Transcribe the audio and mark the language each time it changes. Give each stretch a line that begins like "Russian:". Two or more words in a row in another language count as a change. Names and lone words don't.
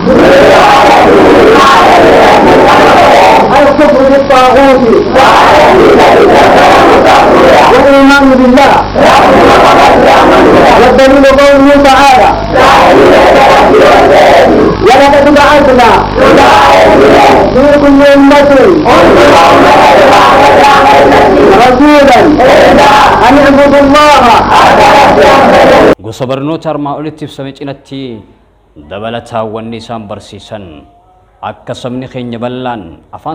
Arabic: الكفر بالطاغوت والإيمان بالله والدليل قوله تعالى ولقد بعثنا في كل أمة رسولا أن اعبدوا الله.
Oromo: Gosa barnoota armaa olitti ibsame cinatti dabalataa wanni isaan barsiisan akka sabni keenya bal'aan afaan